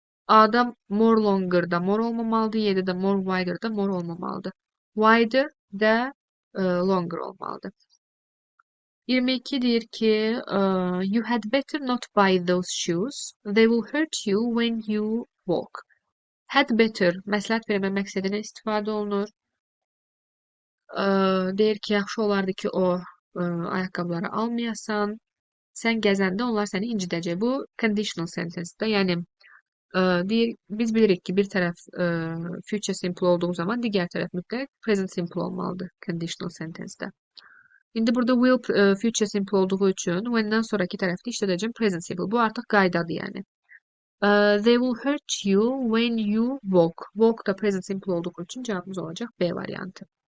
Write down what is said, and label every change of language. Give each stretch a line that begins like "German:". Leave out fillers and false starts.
Azerbaijani: A'da more longer-da more olmamalıdır. Y'də də more wider-da more olmamalıdır. Wider də longer olmalıdır. 22 deyir ki
English: you had better not buy those shoes. They will hurt you when you walk.
Azerbaijani: Had better məsləhət vermə məqsədinə istifadə olunur. Deyir ki, yaxşı olardı ki o ayaqqabıları almayasan. Sən gəzəndə onlar səni incidəcək. Bu conditional sentence-də. Yəni deyir, biz bilirik ki, bir tərəf future simple olduğu zaman digər tərəf mütləq present simple olmalıdır conditional sentence-də. İndi burada will future simple olduğu üçün when-dən sonraki tərəfdə işlədəcəm present simple. Bu artıq qaydadır yəni.
English: They will hurt you when you walk. Walk da present simple
Azerbaijani: olduğu üçün cavabımız olacaq B variantı.